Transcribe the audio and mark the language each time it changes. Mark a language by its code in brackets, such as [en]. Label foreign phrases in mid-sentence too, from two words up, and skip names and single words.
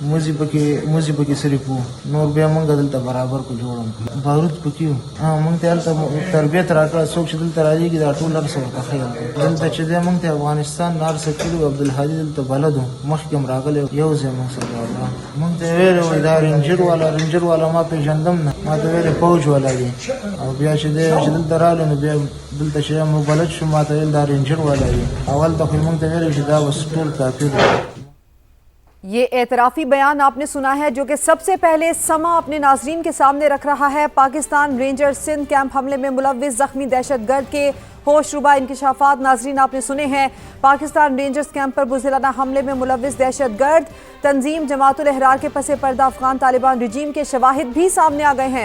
[ps] موزي پکې صرف وو نور بیا موږ دلته برابر کو جوړم بارود پکې وو موږ ته هلته تربیت راکړه څوک چې دلته راځي دا ټول هر څه ورته ښیي دلته چې دی موږ ته افغانستان نار سکلي عبدالهادي دلته بلد وو مخکې هم راغلی یو ځای موږ سره موږ ته ویلې دا رینجر والا ما پیژندم نه ما ته ویلې فوج والا دی او بیا چې دی چې دلته راغلو نو بیا دلته چې موږ بلد شو ما ته ویل دا رینجر والا دی اول ته خو موږ ته ویلې چې دا بس ټول کافر دی۔ [ur] یہ اعترافی بیان آپ نے سنا ہے جو کہ سب سے پہلے سما اپنے ناظرین کے سامنے رکھ رہا ہے۔ پاکستان رینجر سندھ کیمپ حملے میں ملوث زخمی دہشت گرد کے ہوش ربا انکشافات ناظرین آپ نے سنے ہیں۔ پاکستان رینجرز کیمپ پر بزدلانہ حملے میں ملوث دہشت گرد تنظیم جماعت الاحرار کے پس پردہ افغان طالبان رجیم کے شواہد بھی سامنے آ گئے ہیں۔